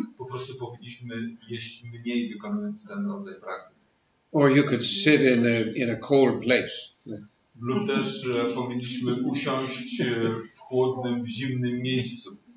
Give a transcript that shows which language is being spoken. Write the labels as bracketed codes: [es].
[pl] Po prostu powinniśmy jeść mniej, wykonując ten rodzaj praktyk. [en] Or you could sit in a cold place. [pl] Lub też powinniśmy usiąść w chłodnym, w zimnym miejscu.